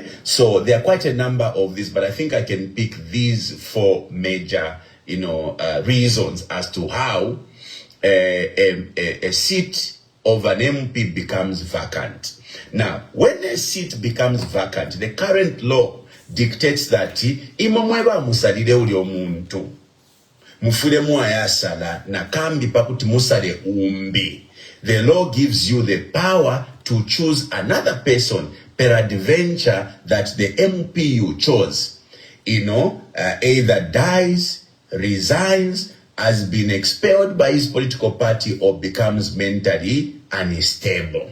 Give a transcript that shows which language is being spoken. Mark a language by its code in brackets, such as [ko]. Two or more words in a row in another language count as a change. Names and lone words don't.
[en] So there are quite a number of these, but I think I can pick these four major, reasons as to how a seat of an MP becomes vacant. Now, when a seat becomes vacant, the current law dictates that [bem] imamweba musalire uli omuntu mufule muayasala na kambi pakuti musale umbi. [en] The law gives you the power to choose another person peradventure that the MP you chose, either dies, resigns, has been expelled by his political party, or becomes mentally unstable.